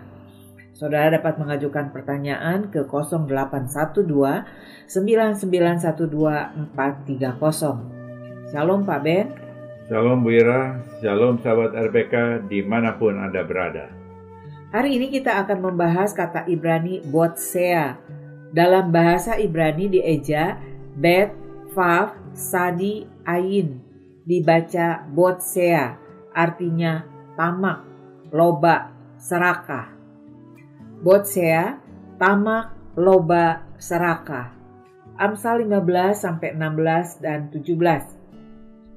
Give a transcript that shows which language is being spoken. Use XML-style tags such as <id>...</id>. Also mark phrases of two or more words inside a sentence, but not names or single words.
<id>Saudara dapat mengajukan pertanyaan ke 0812 9912 430. Shalom Pak Ben. Shalom Bu Ira, shalom sahabat RPK dimanapun Anda berada. Hari ini kita akan membahas kata Ibrani botsea. Dalam bahasa Ibrani dieja bet, vav, sadi, ayin. Dibaca botsea, artinya tamak, loba, serakah. Botsea, tamak, loba, serakah. Amsal 15-16 dan 17.</id>